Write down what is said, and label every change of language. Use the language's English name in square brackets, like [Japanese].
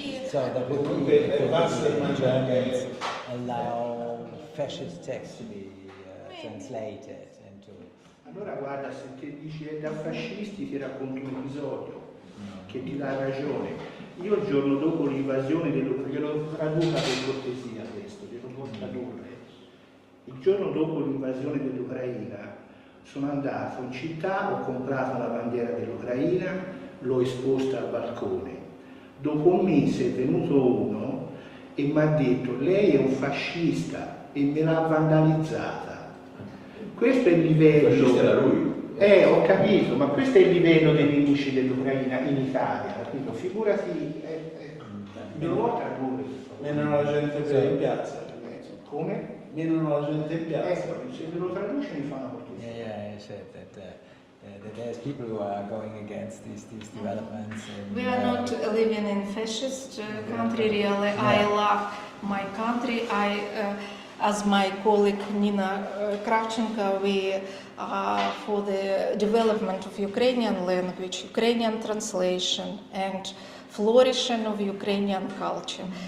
[English] So that would be because the Germans allow fascist texts to be translated into. [Italian] Allora guarda, se ti dici è da fascisti ti racconto un episodio che ti dà ragione. Io il giorno dopo l'invasione glielo traduca per cortesia questo, glielo può tradurre. Il giorno dopo l'invasione dell'Ucraina sono andato in città, ho comprato la bandiera dell'Ucraina, l'ho esposta al balcone. Dopo un mese è venuto uno e mi ha detto lei è un fascista e me l'ha vandalizzata. Questo è il livello. Fascista era lui. Ho capito, ma questo è il livello dei nemici dell'Ucraina in Italia, capito? Figurati, me lo vuoi tradurre? Menano la gente in piazza. Come? Menano la gente in piazza. Se me lo traduce mi fa una cortesia. [English] Yeah, I said that there's people who are going against these developments. We are not living in fascist country really. I love my country. As my colleague Nina Kravchenko, we are for the development of Ukrainian language, Ukrainian translation, and flourishing of Ukrainian culture.